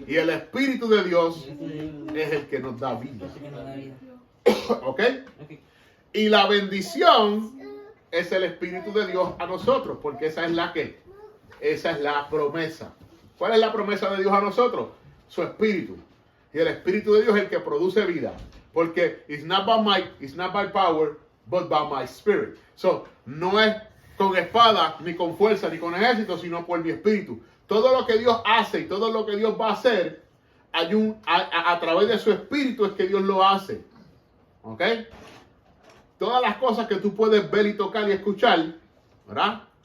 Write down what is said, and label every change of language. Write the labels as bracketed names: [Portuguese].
[Spanish] Y el Espíritu de Dios es el que nos da vida. ¿Ok? Y la bendición es el Espíritu de Dios a nosotros, porque esa es la que, esa es la promesa. ¿Cuál es la promesa de Dios a nosotros? Su Espíritu. Y el Espíritu de Dios es el que produce vida. [English] Porque it's not by might, it's not by power, but by my spirit. [Spanish] So, no es con espada, ni con fuerza, ni con ejército, sino por mi espíritu. Todo lo que Dios hace y todo lo que Dios va a hacer, hay a través de su espíritu es que Dios lo hace. ¿Ok? Todas las cosas que tú puedes ver y tocar y escuchar, ¿verdad?